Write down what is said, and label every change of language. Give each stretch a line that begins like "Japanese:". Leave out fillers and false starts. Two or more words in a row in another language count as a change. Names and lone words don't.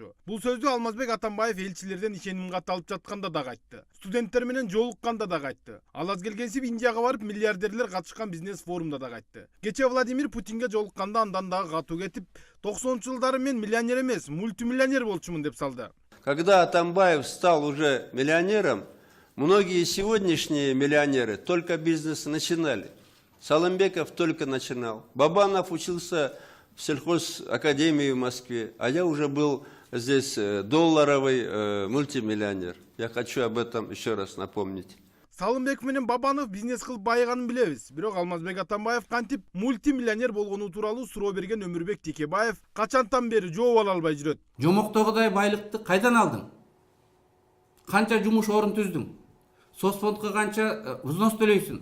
Kyrgyz: Бул сөздү Алмазбек Атамбаев элчилерден ишеним каты алып жатканда да айтты. Студенттер менен жолукканда да айтты. Ал аз келгенсип Индияга барып миллиардерлер катышкан бизнес форумда да айтты. Кече Владимир Путинге жолукканда андан дагы катуу кетип, 90-жылдары мен миллионер эмес, мультимиллионер болчумун деп салды.
Russian: Когда Атамбаев стал уже миллионером, многие сегодняшние миллионеры только бизнес начинали. Салымбеков только начинал. Бабанов учился в сельхозакадемии в Москве, а я уже был здесь долларовый мультимиллионер. Я хочу об этом еще раз напомнить.
Kyrgyz: Салымбеков менен Бабанов бизнес кылып байыганын билебиз. Бирок Алмазбек Атамбаев кантип мультимиллионер болгону тууралуу суроо берген Өмүрбек Текебаев качантан бери жооп ала албай жүрөт. Жомоктогудай байлыкты кайдан алдың? Канча жумуш орун түздүң? Соцфондко канча взнос төлөйсүң?